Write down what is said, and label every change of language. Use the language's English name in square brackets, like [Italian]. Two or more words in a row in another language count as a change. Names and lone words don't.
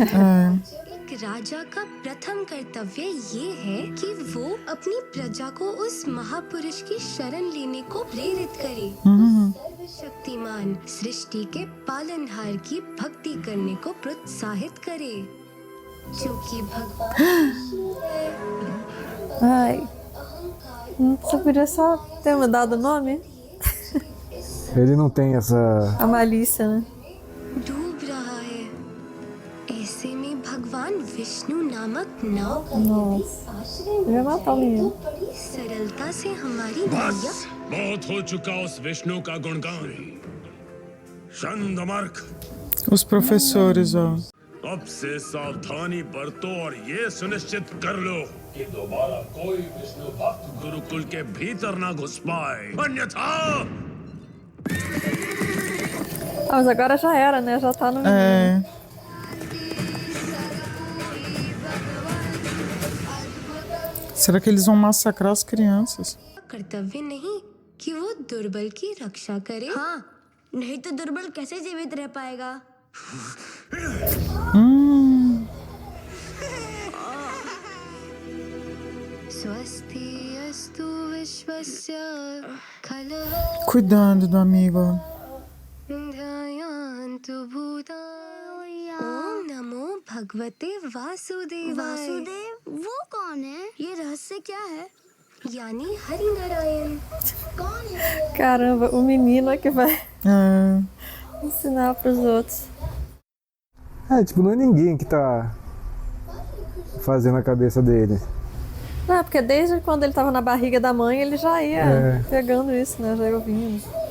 [Hindi] एक राजा का प्रथम कर्तव्य ये है कि वो अपनी प्रजा को उस महापुरुष की शरण लेने को प्रेरित करे। सर्वशक्तिमान सृष्टि के पालनहार की भक्ति करने को प्रोत्साहित करे, जो कि भगवान विष्णु है। [Portuguese] Ai. Você podia só ter mudado o nome? Ele não tem essa. A malícia, né? [Hindi] डूब रहा है। ऐसे में भगवान विष्णु नामक नाव का [Portuguese] Nossa. [Hindi] आश्रय [Portuguese] Eu ia matar o menino. [Hindi] बड़ी सरलता से हमारी नैया बस बहुत हो चुका उस विष्णु का गुणगान। शंदमर्क, [Portuguese] Os professores, ó. [Hindi] अब से सावधानी बरतो और ये सुनिश्चित कर लो कि दोबारा कोई विष्णु भक्त गुरुकुल के भीतर ना घुस पाए, अन्यथा [Portuguese] Ah, mas agora já era, né? Já tá no menino. É. Será que eles vão massacrar as crianças? [Hindi] कर्तव्य नहीं कि वो दुर्बल की रक्षा करे। हाँ, नहीं तो दुर्बल कैसे जीवित रह पाएगा? [Sanskrit] स्वस्ति अस्तु विश्वस्य खलः [Portuguese] Cuidando do amigo. [Sanskrit] ध्यायन्तु भूतानि। ओम नमो भगवते वासुदेवाय। [Hindi] वासुदेव वो कौन है? ये रहस्य क्या है? यानी हरि नारायण। कौन है? [Portuguese] Caramba, o menino é que vai É. ensinar pros outros. É, tipo, não é ninguém que tá fazendo a cabeça dele. Não, porque desde quando ele tava na barriga da mãe, ele já ia É. pegando isso, né? Já ia ouvindo.